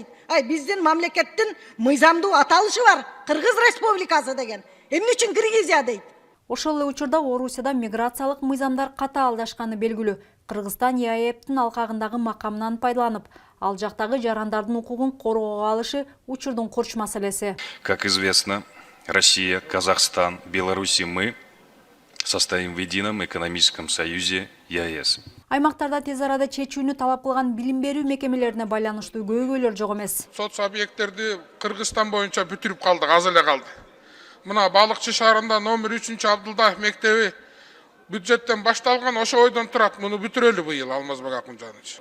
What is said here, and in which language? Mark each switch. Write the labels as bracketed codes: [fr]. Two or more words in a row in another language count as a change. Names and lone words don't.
[ky] Ай биздин мамлекеттин мыйзамдуу аталышы бар, Кыргыз Республикасы деген. Эмне үчүн Киргизия дейт? Ошол эле учурда Орусияда миграциялык мыйзамдар катаалдашканы белгилүү. Кыргызстан ЕАЭПтин алкагындагы макамынан пайдаланып, ал жактагы жарандардын укугун коргоого алышы учурдун курч маселеси. [ru] Как известно, Россия, Казахстан, Беларусь и мы состоим в едином экономическом союзе ЕАЭС. [ky] Аймактарда тез арада чечүүнү талап кылган билим берүү мекемелерине байланыштуу көйгөйлөр жок эмес. Сот объекттерди Кыргызстан боюнча бүтүрүп калдык, аз эле калды. Мына Балыкчы шаарында номер 3 Абдулдаев мектеби бюджеттен башталган ошо ойдон турат, муну бүтүрөлү быйыл Алмазбек Акунжанович.